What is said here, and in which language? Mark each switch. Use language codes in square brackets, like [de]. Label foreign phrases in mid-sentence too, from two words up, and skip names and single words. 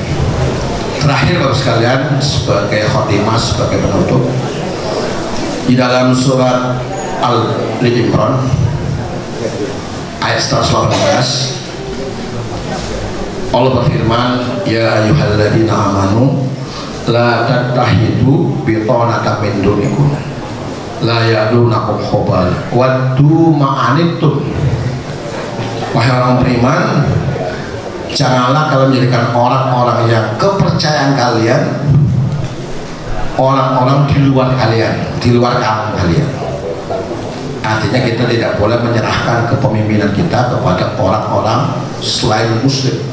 [id] Terakhir Bapak sekalian, sebagai khotimah, sebagai penutup, di dalam surat Al-Imran ayat 118 Allah berfirman, [ar] يا أيها الذين آمنوا لا تتخذوا بطانة من دونكم لا يألونكم خبالا ودوا ما عنتم. [id] Wahai orang beriman, janganlah kalian menjadikan orang-orang yang kepercayaan kalian orang-orang di luar kalian, di luar kaum kalian. Artinya kita tidak boleh menyerahkan kepemimpinan kita kepada orang-orang selain muslim.